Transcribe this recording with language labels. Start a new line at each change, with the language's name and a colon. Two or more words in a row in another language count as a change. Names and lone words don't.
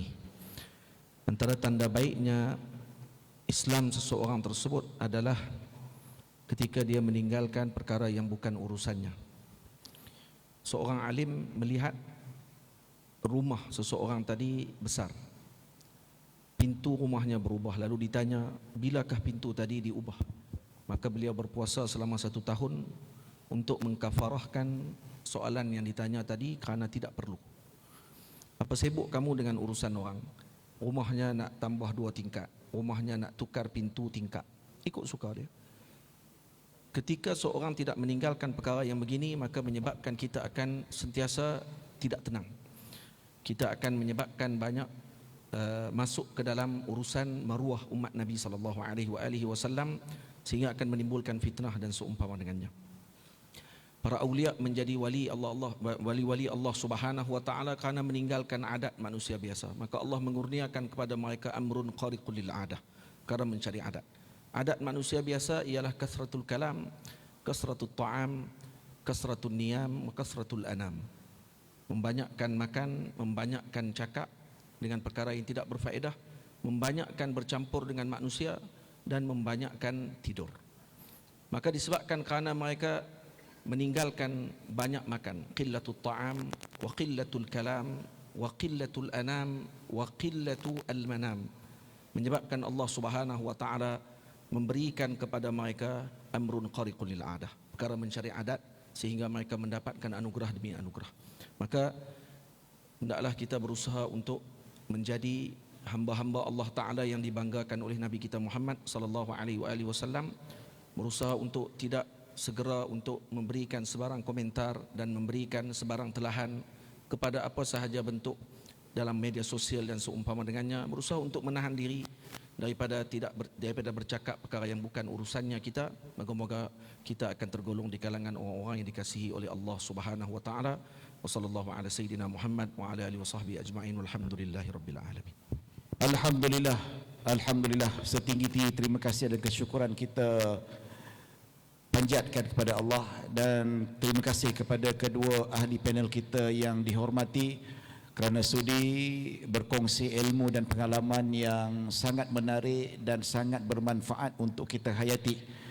Malay: Antara tanda baiknya Islam seseorang tersebut adalah ketika dia meninggalkan perkara yang bukan urusannya. Seorang alim melihat rumah seseorang tadi besar, pintu rumahnya berubah, lalu ditanya, bilakah pintu tadi diubah? Maka beliau berpuasa selama 1 tahun untuk mengkafarahkan soalan yang ditanya tadi kerana tidak perlu. Apa sibuk kamu dengan urusan orang? Rumahnya nak tambah 2 tingkat, rumahnya nak tukar pintu tingkat, ikut suka dia. Ketika seorang tidak meninggalkan perkara yang begini, maka menyebabkan kita akan sentiasa tidak tenang. Kita akan menyebabkan banyak masuk ke dalam urusan maruah umat Nabi
Arabic: صلى الله عليه وسلم,
Malay: sehingga akan menimbulkan fitnah dan seumpama dengannya. Para aulia menjadi wali Allah
Arabic: سبحانه وتعالى
Malay: kerana meninggalkan adat manusia biasa. Maka Allah mengurniakan kepada mereka
Arabic: أمر خارق للعادة,
Malay: kerana mencari adat. Adat manusia biasa ialah
Arabic: كثرة الكلام، كثرة الطعام، كثرة المنام، وكثرة الأنام.
Malay: Membanyakkan makan, membanyakkan cakap dengan perkara yang tidak berfaedah, membanyakkan bercampur dengan manusia, dan membanyakkan tidur. Maka disebabkan kerana mereka meninggalkan banyak makan,
Arabic: قلة الطعام وقلة الكلام وقلة الأنام وقلة المنام,
Malay: menyebabkan Allah
Arabic: سبحانه وتعالى
Malay: memberikan kepada mereka
Arabic: أمر خارق للعادة,
Malay: perkara mencari adat, sehingga mereka mendapatkan anugerah demi anugerah. Maka hendaklah kita berusaha untuk menjadi hamba-hamba Allah Ta'ala yang dibanggakan oleh Nabi kita Muhammad
Arabic: صلى الله عليه وسلم.
Malay: Berusaha untuk tidak segera untuk memberikan sebarang komentar dan memberikan sebarang telahan kepada apa sahaja bentuk dalam media sosial dan seumpama dengannya. Berusaha untuk menahan diri daripada bercakap perkara yang bukan urusannya kita. Moga-moga kita akan tergolong di kalangan orang-orang yang dikasihi oleh Allah
Arabic: سبحانه وتعالى. وصلى الله على سيدنا محمد وعلى آله وصحبه أجمعين. والحمد لله رب العالمين.
Malay: Alhamdulillah, setinggi-tinggi terima kasih dan kesyukuran kita panjatkan kepada Allah, dan terima kasih kepada kedua ahli panel kita yang dihormati kerana sudi berkongsi ilmu dan pengalaman yang sangat menarik dan sangat bermanfaat untuk kita hayati.